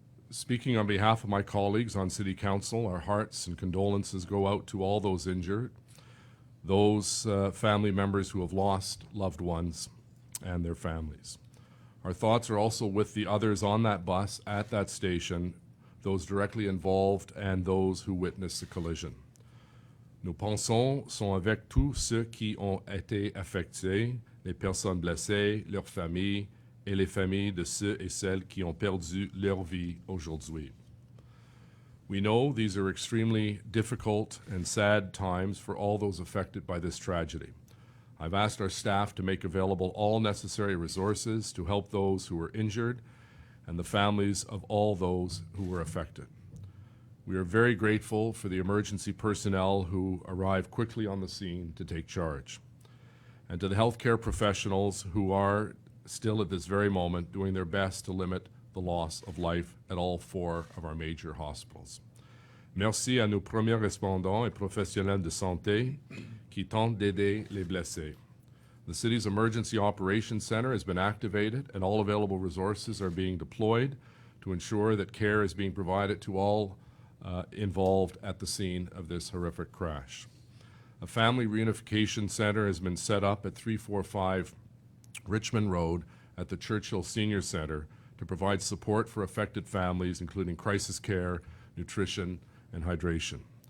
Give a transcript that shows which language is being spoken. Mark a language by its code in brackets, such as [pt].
[en] Speaking on behalf of my colleagues on City Council, our hearts and condolences go out to all those injured, those family members who have lost loved ones and their families. Our thoughts are also with the others on that bus at that station, those directly involved and those who witnessed the collision. [fr] Nos pensons sont avec tous ceux qui ont été affectés, les personnes blessées, leurs familles et les familles de ceux et celles qui ont perdu leur vie aujourd'hui. [en] We know these are extremely difficult and sad times for all those affected by this tragedy. I've asked our staff to make available all necessary resources to help those who were injured and the families of all those who were affected. We are very grateful for the emergency personnel who arrived quickly on the scene to take charge, and to the healthcare professionals who are still at this very moment doing their best to limit the loss of life at all 4 of our major hospitals. [fr] Merci à nos premiers respondants et professionnels de santé qui tentent d'aider les blessés. [en] The city's Emergency Operations Center has been activated and all available resources are being deployed to ensure that care is being provided to all involved at the scene of this horrific crash. A family reunification center has been set up at 345 Richmond Road at the Churchill Senior Center to provide support for affected families, including crisis care, nutrition, and hydration.